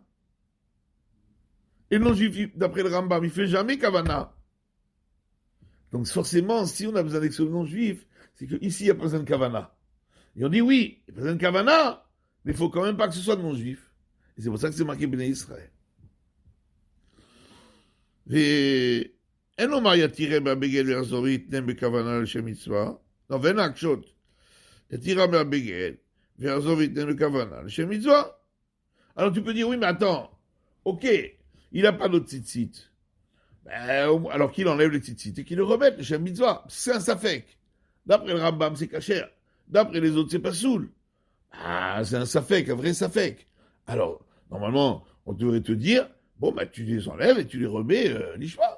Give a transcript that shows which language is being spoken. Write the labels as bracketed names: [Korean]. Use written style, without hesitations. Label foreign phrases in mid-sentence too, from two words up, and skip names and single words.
[French] Et le non-juif, d'après le Rambam, il fait jamais kavana. Donc, forcément, si on a besoin d'exclure le non-juif, c'est qu'ici, il n'y a pas besoin de kavana. Et on dit oui, il n'y a pas besoin de kavana, mais il ne faut quand même pas que ce soit de non-juif. Et c'est pour ça que c'est marqué [Hebrew] בני ישראל. ואין לומר יתירה מהבגד ויחזור ויתנם בכוונה לשם מצווה. לא, ואין להקשות. יתירה מהבגד ויחזור ויתנם בכוונה לשם מצווה. [French] Alors tu peux dire, oui, mais attends, ok, il n'a pas d'autre tzitzit. Alors qu'il enlève le tzitzit et qu'il le remette, le [Hebrew] שם מצווה. [French] C'est un safek. D'après le Rambam, c'est kasher. D'après les autres, c'est pas soul. Ah, c'est un safek, un vrai safek. Alors, normalement, on devrait te dire, bon, bah, tu les enlèves et tu les remets l'ishma.